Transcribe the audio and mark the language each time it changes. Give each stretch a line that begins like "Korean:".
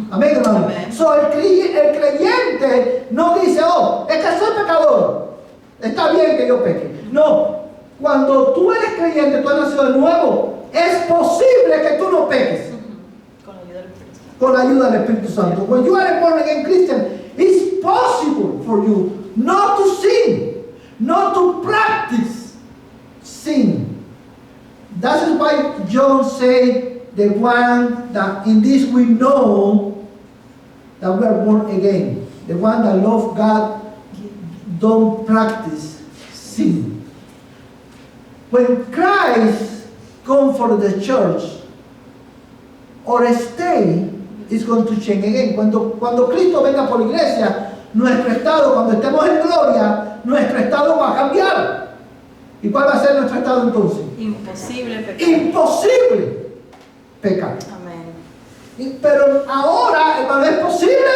Spanish: Amén, hermano. Amén. So, el creyente no dice, oh, es que soy pecador, está bien que yo peque. No, cuando tú eres creyente, tú has nacido de nuevo, es posible que tú no peques. Con la ayuda del Espíritu Santo. Con la ayuda del Espíritu Santo.
English: When you are a born again Christian, it's possible for you not to sin, not to practice sin. That is why John said, the one that in this we know that we are born again. The one that love God don't practice sin. When Christ comes for the church, our state is going to change again.
Spanish: Cuando Cristo venga por la iglesia, nuestro estado, cuando estemos en gloria, nuestro estado va a cambiar. ¿Y cuál va a ser nuestro estado entonces? Imposible pecar. Imposible pecar. Amén. Pero ahora, hermano, es posible